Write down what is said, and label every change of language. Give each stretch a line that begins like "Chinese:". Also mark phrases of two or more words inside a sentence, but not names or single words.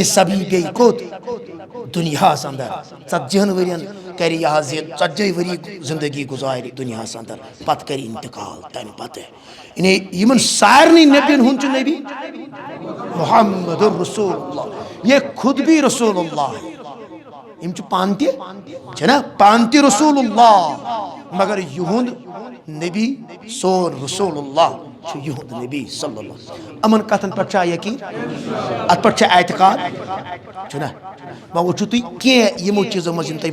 Kashmiri: سبھی بیٚیہِ کوٚت دُنیاہَس اندر 40 ؤرین کرِ یہِ حظ یہِ 40 ؤری زندگی گُزارِ دُنیاہَس اندر پتہٕ کرِ انتقال تَمہِ پتہٕ یعنی یِمن سارنٕے نبیَن ہُنٛد چھُ نبی محمد رسول اللہ
Urdu: یہ خود بھی رسول اللہ ہے
Kashmiri: یم چھِ پانہٕ تہِ چھِنا پانہٕ تہِ رسول اللہ مگر یِہُنٛد نبی سون رسول اللہ چھُ یِہُنٛد نبی
Arabic: صلی اللہ علیہ وسلم
Kashmiri: یِمن کتھن پٮ۪ٹھ چھا یقیٖن اتھ پٮ۪ٹھ چھا اعتقاد چھُنا وۄنۍ وٕچھِو تُہۍ کینٛہہ یِمو چیٖزو منٛز یِم تۄہہِ